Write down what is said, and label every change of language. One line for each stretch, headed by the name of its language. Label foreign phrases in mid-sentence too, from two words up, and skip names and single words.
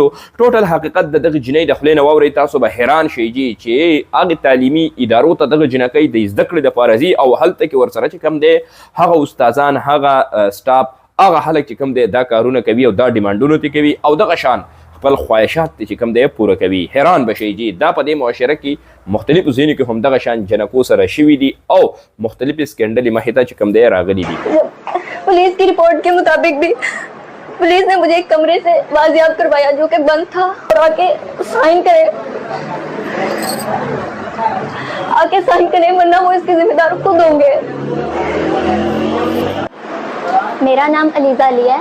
Pashto: ټوټل حقیقت د دغې جنۍ د خولې نه واورئ. تاسو به حیران شئ چې هغې تعلیمي ادارو ته دغه جنکۍ د زده کړې دپاره ځي او هلته کې ورسره چې کوم دی هغه استادان هغه سټاف هغه خلک چې کوم دی دا کارونه کوي او دا ډیمانډونه ترې کوي او دغه شان خپل خواهشات چې کوم دی پوره کوي. حیران به شئ دا په دې معاشره کې مختلفو ځایونو کې هم دغه شان جنکو سره شوي دي او مختلفې سکینډلې مخې ته چې کوم دی راغلي دي.
Urdu: پولیس کی رپورٹ کے مطابق بھی پولیس نے مجھے ایک کمرے سے بازیاب کروایا جو کہ بند تھا اور آکے سائن کریں ورنہ وہ اس کے ذمہ دار خود ہوں گے. میرا نام علیزہ علی ہے.